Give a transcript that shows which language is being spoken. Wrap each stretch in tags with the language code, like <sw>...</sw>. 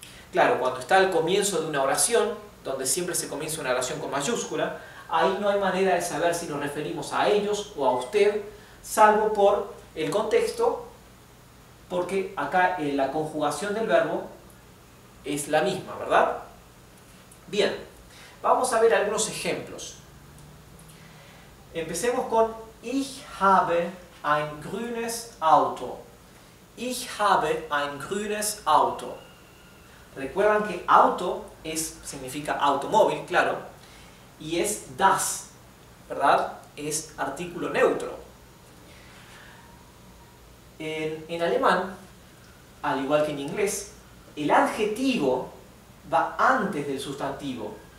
<es>Claro, cuando está al comienzo de una oración, donde siempre se comienza una oración con mayúscula, ahí no hay manera de saber si nos referimos a ellos o a usted, salvo por el contexto, porque acá la conjugación del verbo es la misma, ¿verdad? Bien, vamos a ver algunos ejemplos. Empecemos con</es> <de>Ich habe ein grünes Auto. Ich habe ein grünes Auto.</de> <es>Recuerdan que auto significa automóvil, claro, y es das, ¿verdad? Es artículo neutro. En alemán, al igual que en inglés, el adjetivo va antes del sustantivo.</es>